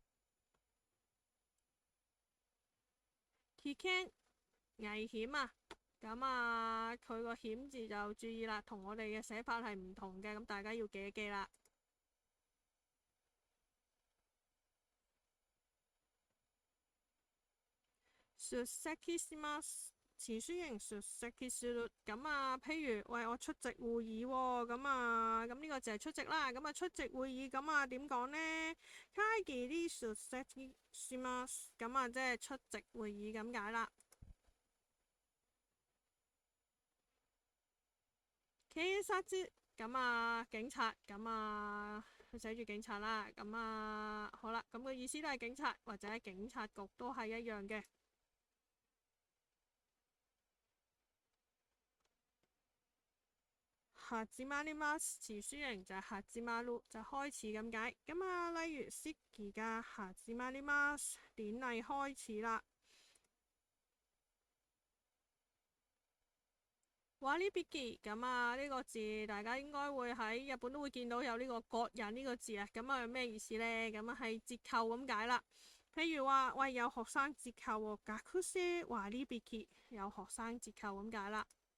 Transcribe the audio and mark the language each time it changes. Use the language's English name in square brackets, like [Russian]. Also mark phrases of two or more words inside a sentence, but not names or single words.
[Cantonese] 危険危險啊，咁啊佢個險字就注意啦，同我哋嘅寫法係唔同嘅，咁大家要記一記啦。 [Japanese] 出席します。 [Cantonese] 詞書形出席する咁啊，譬如喂我出席會議喎，咁啊咁呢個就係出席啦。咁啊出席會議咁啊點講呢？ [Japanese] 會議に出席します。 [Cantonese] 咁啊即係出席會議咁解啦。警察咁啊警察咁啊佢寫住警察啦。咁啊好啦，咁個意思都係警察或者警察局都係一樣嘅。始まります詞書形就係始まる，就開始咁解。咁啊，例如式而家始まります，典禮開始啦。割引咁啊，呢個字大家應該會喺日本都會見到有呢個割引呢個字啊。咁啊，咩意思呢？咁啊，係折扣咁解啦。譬如話，喂，有學生折扣喎，學生割引，有學生折扣咁解啦。